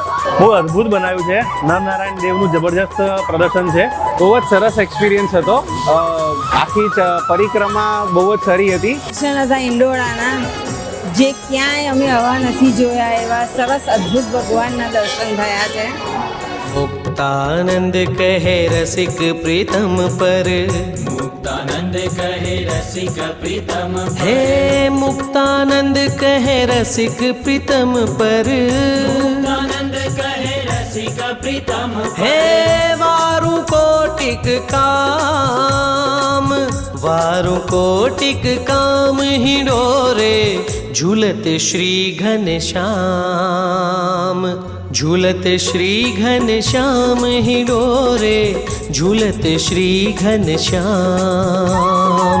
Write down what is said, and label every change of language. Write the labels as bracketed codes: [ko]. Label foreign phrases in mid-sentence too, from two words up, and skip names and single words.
[gu] બહુ અદ્ભુત બનાવ્યું છે. નરનારાયણ દેવનું જબરજસ્ત પ્રદર્શન છે. બહુ જ સરસ એક્સપિરિયન્સ હતો. આખી પરિક્રમા બહુ જ સારી હતી. દર્શન હતા હિંડોળાના, જે ક્યાંય અમે હવા નથી જોયા એવા સરસ અદ્ભુત ભગવાનના દર્શન થયા છે. [bra] मुक्तानंद कहे रसिक प्रीतम पर, मुक्तानंद कहे रसिक प्रीतम हे मुक्तानंद कहे रसिक प्रीतम पर, मुक्तानंद कहे रसिक प्रीतम हे वारु कोटिक काम, वारु कोटिक काम हिंडोरे, झूलत श्री घनश्याम। झूलत श्री घनश्याम हिंडोरे, झूलत श्री घनश्याम।